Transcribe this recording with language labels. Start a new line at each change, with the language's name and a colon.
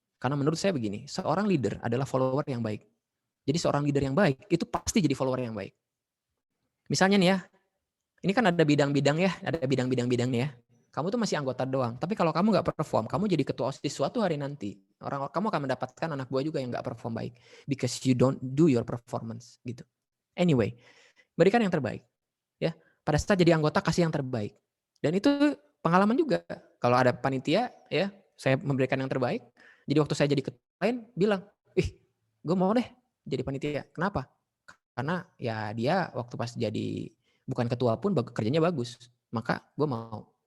Indonesian: Karena menurut saya begini, seorang leader adalah follower yang baik. Jadi seorang leader yang baik, itu pasti jadi follower yang baik. Misalnya nih ya, ini kan ada bidang-bidang ya, ada bidang-bidang nih ya. Kamu tuh masih anggota doang. Tapi kalau kamu nggak perform, kamu jadi ketua OSIS suatu hari nanti. Kamu akan mendapatkan anak buah juga yang nggak perform baik.
English: Because you don't do your performance.
Indonesian: Gitu. Anyway, berikan yang terbaik. Ya, pada saat jadi anggota, kasih yang terbaik. Dan itu pengalaman juga. Kalau ada panitia, ya saya memberikan yang terbaik. Jadi waktu saya jadi ketua lain, bilang, gue mau deh jadi panitia. Kenapa? Karena ya dia waktu pas jadi bukan ketua pun kerjanya bagus. Maka gue mau.